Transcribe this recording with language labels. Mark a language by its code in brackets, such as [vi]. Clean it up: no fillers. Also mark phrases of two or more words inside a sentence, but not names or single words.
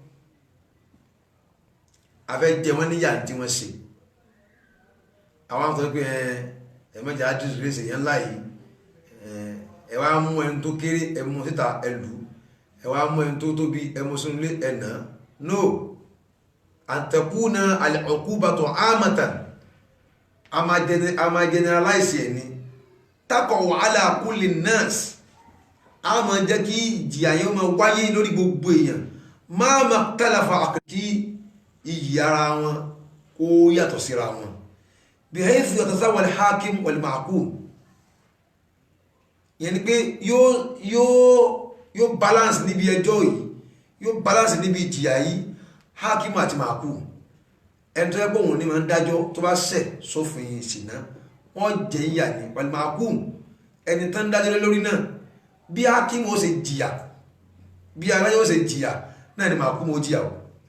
[yo] a fẹ́ jẹ wọ́n níyà tí wọ́n ṣe àwọn àwọn tó pé ẹ̀mẹ́jà àdúrà rẹ̀ yẹn láyé ẹ wá mú ẹni tó kéré ẹmú síta ẹlù ẹ wá mú ẹni tó tóbi ẹmú sínú ilé ẹ̀nà no [ar] أن تكون العقوبة عامة [yo] a máa generalize ẹni [ar] تقع على كل الناس [yo] a máa jẹ́ kí ìjìyà yẹn máa wáyé lórí gbogbo èèyàn [ar] ما اختلف [yo] kí iyì ara wọn kó yàtọ̀ síra wọn [ar] بحيث يتساوى الحاكم والمحكوم [yo] yẹn ni pé yóò balance níbi ẹjọ́ yìí yóò balance níbi ìjìyà yìí hakim àti mahkum ẹni tó yẹ pé òun ní máa ń dájọ́ tó bá ṣẹ̀ sófin ìṣìnà wọ́n jẹ́ ìyà ní wal-mahkum ẹni tó ń dájọ́ lórí náà bí hakim ó ṣe jìyà bí adájọ́ ó ṣe jìyà náà ni mahkum ó jìyà o